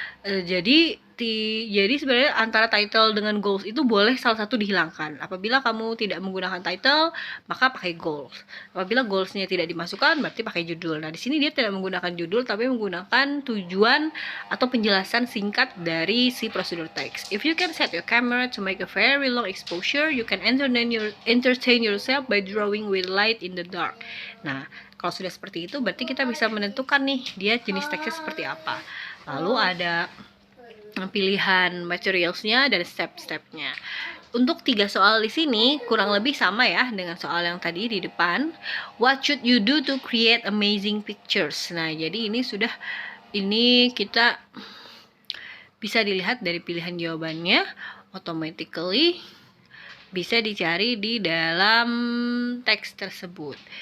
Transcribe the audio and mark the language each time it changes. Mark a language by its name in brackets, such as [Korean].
[Indonesian] Jadi sebenarnya antara title dengan goals itu boleh salah satu dihilangkan. Apabila kamu tidak menggunakan title, maka pakai goals. Apabila goalsnya tidak dimasukkan, berarti pakai judul. Nah, di sini dia tidak menggunakan judul, tapi menggunakan tujuan atau penjelasan singkat dari si prosedur text. [English] If you can set your camera to make a very long exposure, you can entertain yourself by drawing with light in the dark. [Indonesian] Nah, kalau sudah seperti itu, berarti kita bisa menentukan nih dia jenis teksnya seperti apa. Lalu ada pilihan materialsnya dan step-stepnya. Untuk 3 soal di sini kurang lebih sama ya dengan soal yang tadi di depan. [English] What should you do to create amazing pictures? [Indonesian] Nah, jadi ini kita bisa dilihat dari pilihan jawabannya, automatically bisa dicari di dalam teks tersebut.